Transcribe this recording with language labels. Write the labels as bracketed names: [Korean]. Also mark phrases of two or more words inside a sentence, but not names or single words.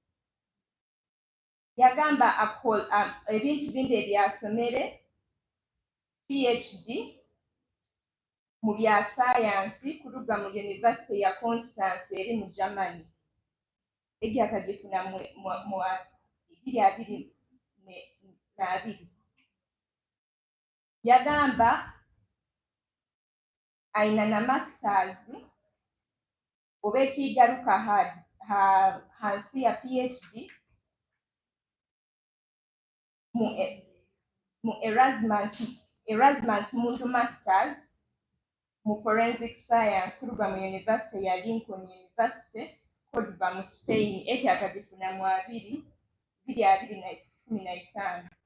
[Nyankole] Yagamba ebintu bindi ebyasomere PhD mu bya science kuruga mu University ya Constance eri mu Germany egi akagifuna mu 2022. Yagamba aina na masters oba ekigaruka hansi ya PhD mu Erasmus muntu masters mu [English] forensic science [Nyankole] kuruga mu University ya Lincoln University Kodva mu Spain ekyakagifuna mu 2015.